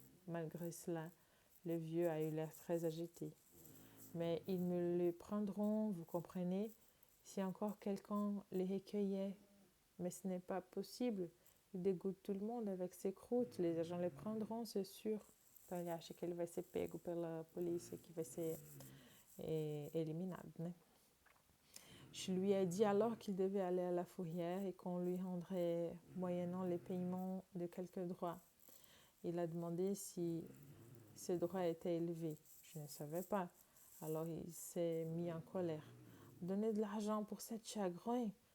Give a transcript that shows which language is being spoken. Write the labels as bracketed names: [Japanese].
[French] Malgré cela, le vieux a eu l'air très agité. Mais ils me les prendront, vous comprenez, si encore quelqu'un les recueillait. Mais ce n'est pas possible. Il dégoûte tout le monde avec ses croûtes. Les agents les prendront, c'est sûr. [Portuguese] Então ele acha que ele vai ser pego pela polícia, que vai ser eliminado, né? [French] Je lui ai dit alors qu'il devait aller à la fourrière et qu'on lui rendrait moyennant les paiements de quelques droits. Il a demandé si ces droits étaient élevés. Je ne savais pas. Alors il s'est mis en colère. Donner de l'argent pour cette chagrin?